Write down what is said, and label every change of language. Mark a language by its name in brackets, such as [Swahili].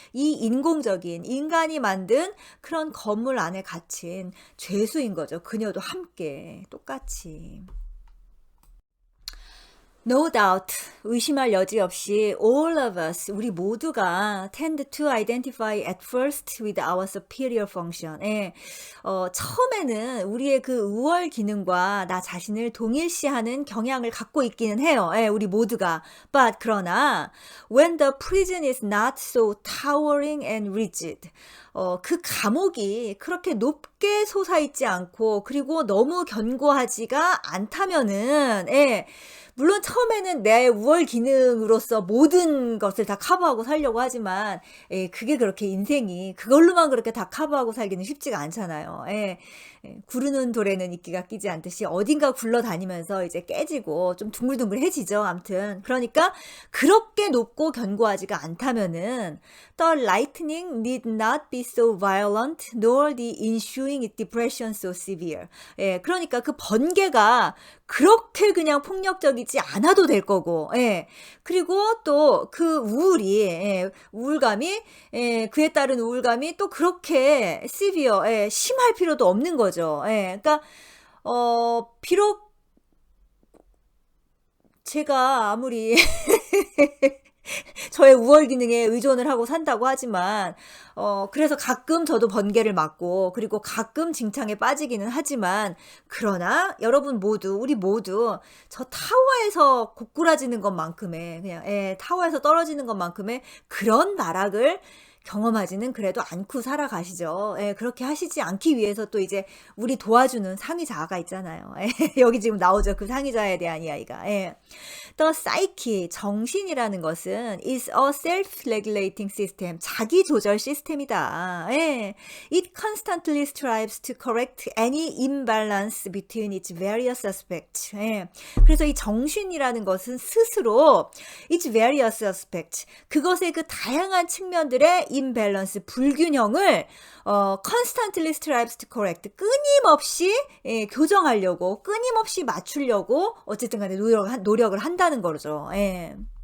[Korean] 이 인공적인 인간이 만든 그런 건물 안에 갇힌 죄수인 거죠. 그녀도 함께 똑같이. [English] No doubt, [Korean] 의심할 여지 없이 [English] all of us, [Korean] 우리 모두가 [English] tend to identify at first with our superior function. [Korean] 예, 처음에는 우리의 그 우월 기능과 나 자신을 동일시하는 경향을 갖고 있기는 해요. 예, 우리 모두가. [English] But [Korean] 그러나 [English] when the prison is not so towering and rigid, [Korean] 그 감옥이 그렇게 높게 솟아있지 않고 그리고 너무 견고하지가 않다면은, 예, 물론 처음에는 내 우월 기능으로서 모든 것을 다 커버하고 살려고 하지만, 예, 그게 그렇게 인생이 그걸로만 그렇게 다 커버하고 살기는 쉽지가 않잖아요. 예, 예, 구르는 돌에는 이끼가 끼지 않듯이 어딘가 굴러다니면서 이제 깨지고 좀 둥글둥글해지죠. 암튼 그러니까 그렇게 높고 견고하지가 않다면은 [English] the lightning need not be so violent nor the ensuing depression so severe. [Korean] 예, 그러니까 그 번개가 그렇게 그냥 폭력적이지 않아도 될 거고, 예. 그리고 또 그 우울이, 예, 우울감이, 예, 그에 따른 우울감이 또 그렇게 severe, 예, 심할 필요도 없는 거죠. 예, 그러니까, 비록 제가 아무리 저의 우월 기능에 의존을 하고 산다고 하지만, 그래서 가끔 저도 번개를 맞고, 그리고 가끔 징창에 빠지기는 하지만, 그러나 여러분 모두, 우리 모두 저 타워에서 고꾸라지는 것만큼의, 그냥, 예, 타워에서 떨어지는 것만큼의 그런 나락을 경험하지는 그래도 않고 살아가시죠. 예, 그렇게 하시지 않기 위해서 또 이제 우리 도와주는 상위자가 있잖아요. 예, 여기 지금 나오죠. 그 상위자에 대한 이야기가. 예. [English] The psyche, [Korean] 정신이라는 것은 [English] is a self-regulating system, [Korean] 자기 조절 시스템이다. 예. [English] It constantly strives to correct any imbalance between its various aspects. [Korean] 예. 그래서 이 정신이라는 것은 스스로 [English] its various aspects, [Korean] 그것의 그 다양한 측면들의 imbalance, 불균형을 [English] constantly strives to correct, [Korean] 끊임없이, 예, 교정하려고, 끊임없이 맞추려고 어쨌든 간에 노력을 한다는 거죠. 예.